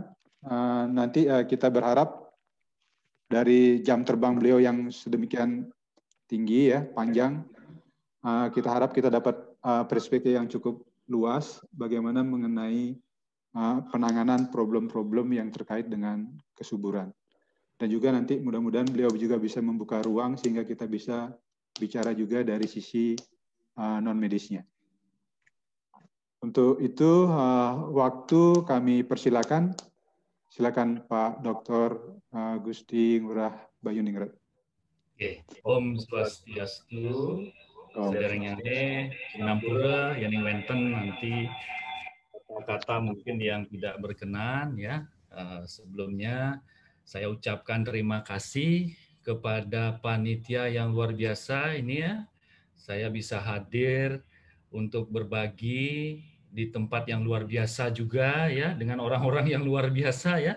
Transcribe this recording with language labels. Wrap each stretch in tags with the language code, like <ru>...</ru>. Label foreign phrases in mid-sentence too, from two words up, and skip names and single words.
<id>Nanti kita berharap dari jam terbang beliau yang sedemikian tinggi ya, panjang, kita harap kita dapat perspektif yang cukup luas bagaimana mengenai penanganan problem-problem yang terkait dengan kesuburan. Dan juga nanti mudah-mudahan beliau juga bisa membuka ruang sehingga kita bisa bicara juga dari sisi non-medisnya. Untuk itu, waktu kami persilakan. Silakan Pak Dr. Gusti Ngurah Bayuningrat.</id> <ban>Oke, Om Swastiastu, Saudara Nyane, Nampura, Yaning Wenten,</ban> <id>nanti kata-kata mungkin yang tidak berkenan ya. Sebelumnya saya ucapkan terima kasih kepada panitia yang luar biasa ini ya. Saya bisa hadir untuk berbagi di tempat yang luar biasa juga ya, dengan orang-orang yang luar biasa ya.</id>